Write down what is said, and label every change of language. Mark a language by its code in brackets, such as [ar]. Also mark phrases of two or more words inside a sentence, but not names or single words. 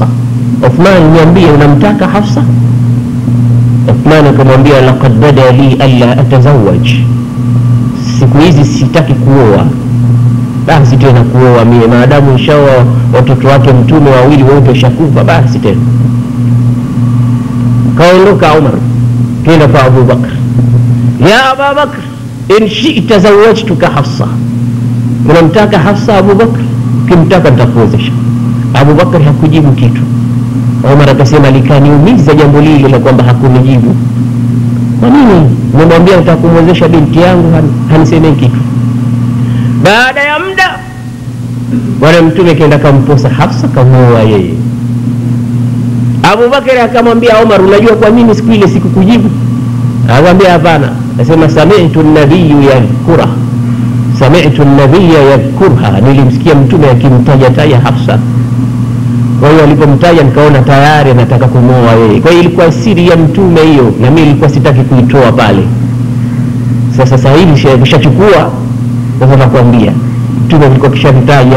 [sw] Uthman, niambie unamtaka Hafsa? Uthman akamwambia [ar] لقد بدا لي ألا أتزوج, [sw] siku hizi sitaki kuoa. Basi tena kuoa mie, maadamu inshallah watoto wake mtume wawili wote shakufa, basi tena. Kaondoka Umar kenda kwa Abu Bakr, [ar] يا أبا بكر إن شئت زوجتك حفصة, [sw] unamtaka Hafsa Abu Bakr? Kimtaka nitakuozesha. Abu Bakr hakujibu kitu. Umar akasema likaniumiza jambo lile la kwamba hakunijibu, kwa nini nimwambia nitakumwezesha binti yangu hanisemi kitu? Baada ya muda bwana mtume kaenda kamposa Hafsa, kamuoa yeye. Abu Bakar akamwambia Umar, unajua kwa nini siku ile sikukujibu? Akamwambia hapana. Akasema [ar] سمعت النبي يذكر سمعت النبي يذكرها, [sw] nilimsikia mtume akimtaja Hafsa. Kwa hiyo alipomtaja nikaona tayari anataka kumuoa yeye. Kwa hiyo ilikuwa siri ya mtume hiyo, na mimi nilikuwa sitaki kuitoa pale. Sasa hivi kishachukua, sasa nakwambia mtume alikuwa kishamtaja.